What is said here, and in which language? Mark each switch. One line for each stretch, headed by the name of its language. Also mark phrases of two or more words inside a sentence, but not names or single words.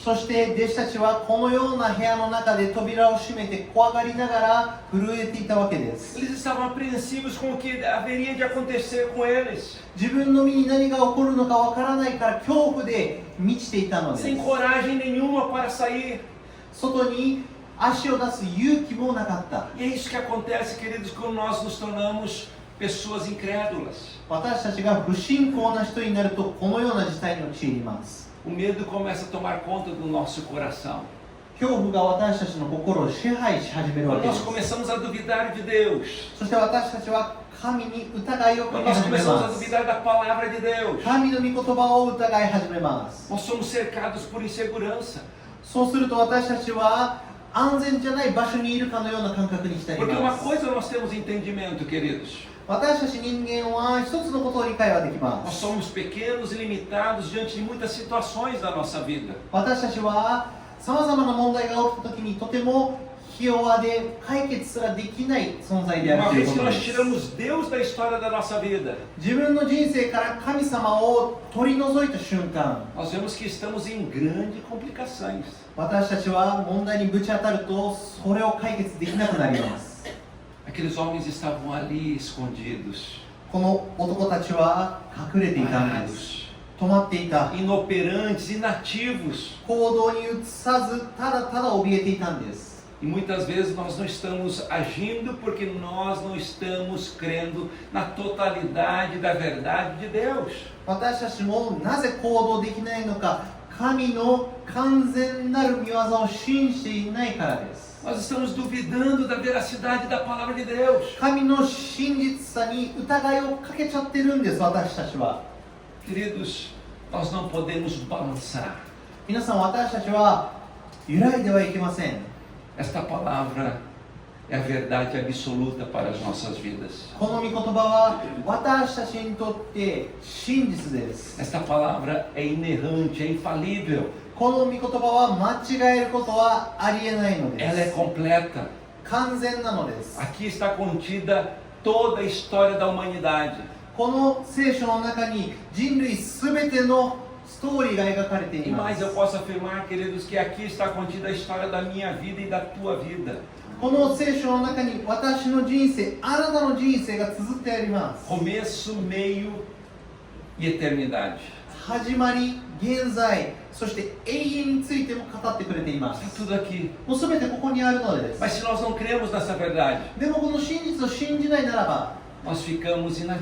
Japanese: そして弟子たちはこのような部屋の中で扉を閉めて怖がりながら震えていたわけです。
Portuguese: Eles estavam apreensivos com o que haveria de acontecer com eles,
Japanese: 自分の身に何が起こるのかわからないから恐怖で満ちていたのです。
Portuguese: sem coragem nenhuma para sair.
Japanese: 外に足を出す勇気もなかった。
Portuguese: E é isso que acontece, queridos, quando nós nos tornamos pessoas incrédulas.
Japanese: 私たちが不信仰な人になるとこのような事態に陥ります。
Portuguese: O medo começa a tomar conta do nosso coração.
Japanese: 恐怖が私たちの心を支配し始めるわ
Portuguese: Quando
Japanese: けで
Portuguese: nós
Japanese: す。
Portuguese: começamos a duvidar de Deus,
Japanese: そして私たちは神に疑いをか
Portuguese: quando
Japanese: け
Portuguese: nós
Japanese: 始め
Portuguese: começamos a
Japanese: ます。
Portuguese: duvidar da palavra de Deus,
Japanese: 神の御言葉を疑い始めます。
Portuguese: nós somos cercados por insegurança.
Japanese: そうすると私たちは安全じゃない場所にいるかのような感覚に浸り
Portuguese: Porque
Japanese: ま
Portuguese: uma
Japanese: す。
Portuguese: coisa nós temos entendimento, queridos.
Japanese: 私たち人間は一つのことを理解はできま
Portuguese: Nós
Japanese: す。
Portuguese: somos pequenos e limitados diante de muitas situações da nossa vida.
Japanese: 私たちはさまざまな問題が起きた時にとてもひ弱で解決すらできない存在
Portuguese: E
Japanese: であ
Portuguese: uma
Japanese: るという
Portuguese: vez
Japanese: こ
Portuguese: que
Japanese: と
Portuguese: nós
Japanese: です。
Portuguese: tiramos Deus da história da nossa vida,
Japanese: 自分の人生から神様を取り除いた瞬間、
Portuguese: nós vemos que estamos em grandes complicações.
Japanese: 私たちは問題にぶち当たるとそれを解決できなくなります。
Portuguese: Aqueles homens estavam ali escondidos,
Japanese: この男たちは隠れていたんです。
Portuguese: parados,
Japanese: 止まっていた。
Portuguese: inoperantes, inativos.
Japanese: 行動に移さずただただ怯えていたんです。
Portuguese: E muitas vezes nós não estamos agindo porque nós não estamos crendo na totalidade da verdade de Deus.
Japanese: 私たちもなぜ行動できないのか、神の完全なる御業を信じていないからです。
Portuguese: Nós estamos duvidando da veracidade da palavra de Deus.
Japanese: 神の真実さに疑いをかけちゃってるんです、私たちは。
Portuguese: Queridos, nós não podemos balançar.
Japanese: 皆さん、私たちは揺らいではいけません。
Portuguese: Esta palavra é a verdade absoluta para as nossas vidas.
Japanese: この御言葉は私たちにとって真実です。
Portuguese: Esta palavra é inerrante, é infalível.
Japanese: この御言葉は間違えることはありえないので
Portuguese: Ela é
Japanese: す。
Portuguese: completa.
Japanese: 完全なのです。
Portuguese: Aqui está contida toda a história da humanidade.
Japanese: この聖書の中に人類すべてのストーリーが描かれてい
Portuguese: E
Japanese: ま
Portuguese: mais
Japanese: す。
Portuguese: eu posso afirmar, queridos, que aqui está contida a história da minha vida e da tua vida.
Japanese: この聖書の中に私の人生、あなたの人生が綴ってあります。
Portuguese: Começo, meio e eternidade.
Japanese: 始まり、現在、そして永遠についても語ってくれていま
Portuguese: Está
Japanese: す。
Portuguese: tudo aqui.
Japanese: もうすべてここにあるのです。
Portuguese: Mas se nós não cremos nessa verdade,
Japanese: でもこの真実を信じないならば、
Portuguese: nós ficamos inativos.